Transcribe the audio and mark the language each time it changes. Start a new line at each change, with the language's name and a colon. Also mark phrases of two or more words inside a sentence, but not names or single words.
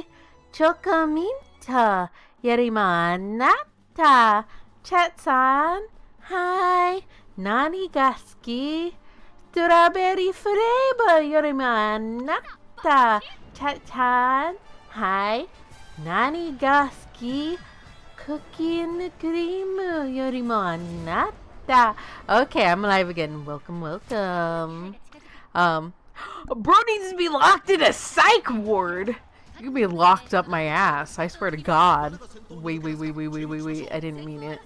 Japanese: チョコミントよりもあなた. Chat-san? Hi. 何が好き?
English: Strawberry flavor
Japanese: よりもあなた. Chat-chan? Hi. 何が好き?
English: Cookie and cream
Japanese: よりもあなた.
English: Okay, I'm alive again. Welcome, welcome. Bro needs to be locked in a psych ward. You can be locked up my ass. I swear to God. Wait. I didn't mean it.